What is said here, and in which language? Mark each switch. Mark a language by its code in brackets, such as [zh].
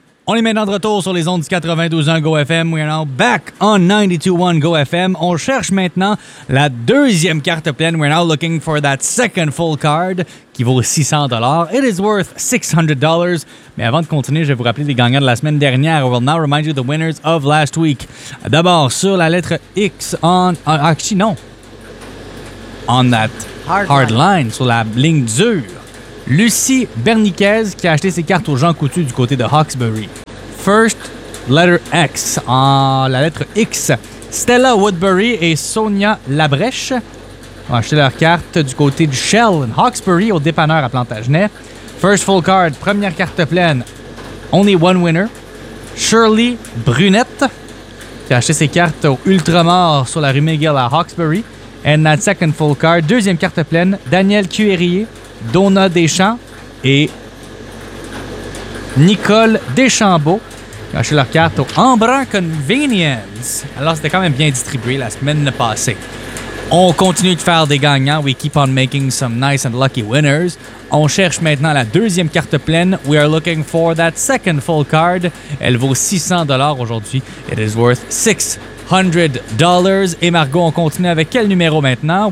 [fr] On est maintenant de retour sur les ondes du 92.1 Go FM. [en] We are now back on 92.1 Go FM. [fr] On cherche maintenant la deuxième carte pleine. [en] We are now looking for that second full card [fr] qui vaut 600$. [en] It is worth $600. [fr] Mais avant de continuer, je vais vous rappeler les gagnants de la semaine dernière. [en] I will now remind you the winners of last week. [fr] D'abord, sur la lettre X on... actually, non. [en] On that hard line, [fr] sur la ligne dure. Lucie Berniquez qui a acheté ses cartes aux Jean Coutu du côté de Hawkesbury. [en] First letter X. [fr] La lettre X. Stella Woodbury et Sonia Labrèche ont acheté leurs cartes du côté de Shell in Hawkesbury au dépanneur à Plantagenet. [en] First full card, [fr] première carte pleine. [en] Only one winner. [fr] Shirley Brunette qui a acheté ses cartes au Ultramar sur la rue McGill à Hawkesbury. [en] And that second full card, [fr] deuxième carte pleine. [en] Daniel Cuérier. [fr] Donna Deschamps et Nicole Deschambault qui ont acheté leur carte au Embrun Convenience. Alors, c'était quand même bien distribué la semaine passée. On continue de faire des gagnants. [en] We keep on making some nice and lucky winners. [fr] On cherche maintenant la deuxième carte pleine. [en] We are looking for that second full card. [fr] Elle vaut 600$ aujourd'hui. [en] It is worth $600. [fr] Et Margot, on continue avec quel numéro maintenant?